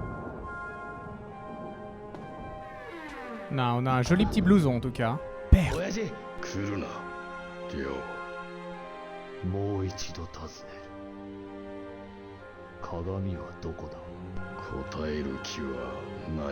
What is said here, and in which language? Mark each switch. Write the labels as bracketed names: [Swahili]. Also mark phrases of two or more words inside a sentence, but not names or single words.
[French] Non, on a un joli petit blouson en tout cas. Père. [Japanese] 親父。来るな、リオ。もう一度尋ねる。鏡はどこだ？答える気はない。